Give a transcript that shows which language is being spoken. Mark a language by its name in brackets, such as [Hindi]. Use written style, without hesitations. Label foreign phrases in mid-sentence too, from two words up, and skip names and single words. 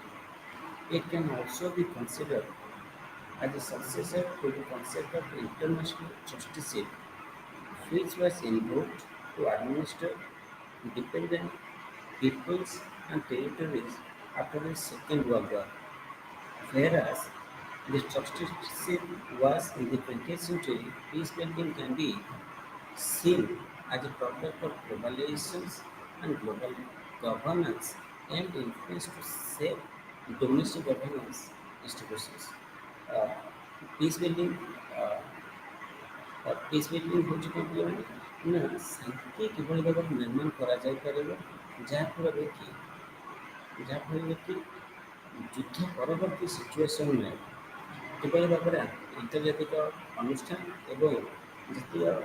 [English] It can also be considered as a successor to the concept of international justice, which was invoked to administer dependent peoples and territories after the Second World War, whereas the trusteeship was in the 20th century. Peacebuilding can be seen as a product of globalizations and global governance and influence to shape domestic governance institutions. [Odia] Uh, [English] peace building [Odia] uh, [English] peace building [Odia] ହେଉଛି କ'ଣ କହିଲେ ନା ଶାନ୍ତି କିଭଳି ଭାବରେ ନିର୍ମାଣ କରାଯାଇପାରିବ ଯାହାଫଳରେ କି ଯୁଦ୍ଧ ପରବର୍ତ୍ତୀ ସିଚୁଏସନ୍ରେ କିଭଳି ଭାବରେ ଆନ୍ତର୍ଜାତିକ ଅନୁଷ୍ଠାନ ଏବଂ ଜାତୀୟ